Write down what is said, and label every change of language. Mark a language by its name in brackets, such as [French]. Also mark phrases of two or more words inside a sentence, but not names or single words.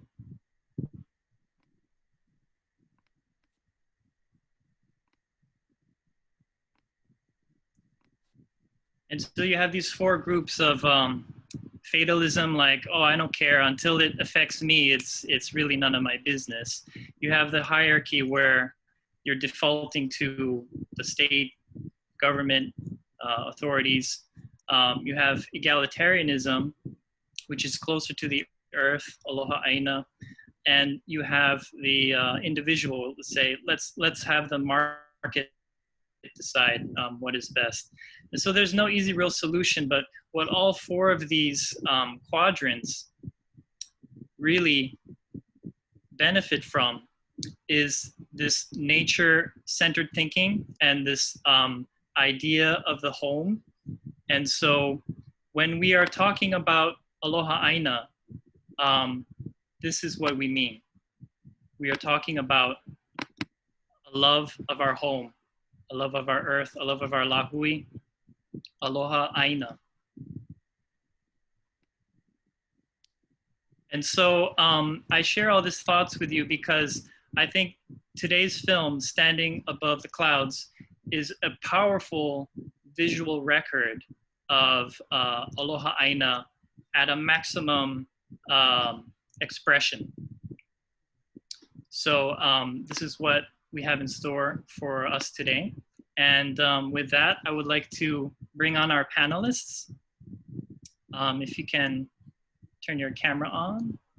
[English] And so you have these 4 groups of fatalism, like, oh, I don't care, until it affects me, it's really none of my business. You have the hierarchy where you're defaulting to the state, government, authorities. You have egalitarianism, which is closer to the earth, [Hawaiian] aloha aina. [English] And you have the individual to say, let's have the market decide what is best. And so there's no easy real solution, but what all 4 of these quadrants really benefit from is this nature-centered thinking and this idea of the home. And so when we are talking about [Hawaiian] aloha aina, [English] this is what we mean. We are talking about a love of our home, a love of our earth, a love of our lahui, [Hawaiian] aloha aina. [English] And so I share all these thoughts with you because I think today's film, Standing Above the Clouds, is a powerful visual record of [Hawaiian] aloha aina [English] at a maximum expression. So this is what we have in store for us today. And with that, I would like to bring on our panelists. If you can turn your camera on.